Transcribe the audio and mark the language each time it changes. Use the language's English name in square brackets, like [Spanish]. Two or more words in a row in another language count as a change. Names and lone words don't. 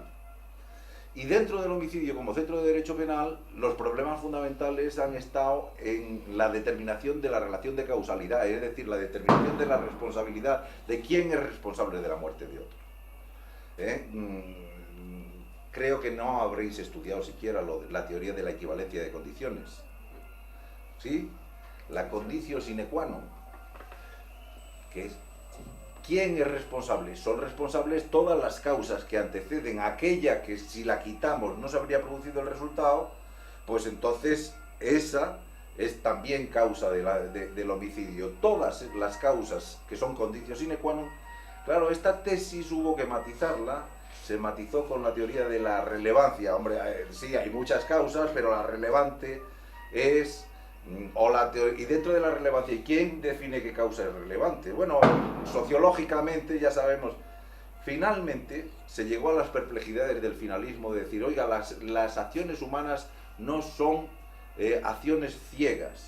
[Spanish] Y dentro del homicidio como centro de derecho penal, los problemas fundamentales han estado en la determinación de la relación de causalidad, es decir, la determinación de la responsabilidad de quién es responsable de la muerte de otro. Creo que no habréis estudiado siquiera la teoría de la equivalencia de condiciones. ¿Sí? La [Latin] conditio sine qua non, [Spanish] que es ¿quién es responsable? Son responsables todas las causas que anteceden a aquella que si la quitamos no se habría producido el resultado, pues entonces esa es también causa del homicidio. Todas las causas que son [Latin] conditio sine qua non, [Spanish] claro, esta tesis hubo que matizarla, se matizó con la teoría de la relevancia. Hombre, sí, hay muchas causas, pero la relevante es... y dentro de la relevancia, ¿y quién define qué causa es relevante? Bueno, sociológicamente ya sabemos, finalmente se llegó a las perplejidades del finalismo de decir, oiga, las acciones humanas no son acciones ciegas.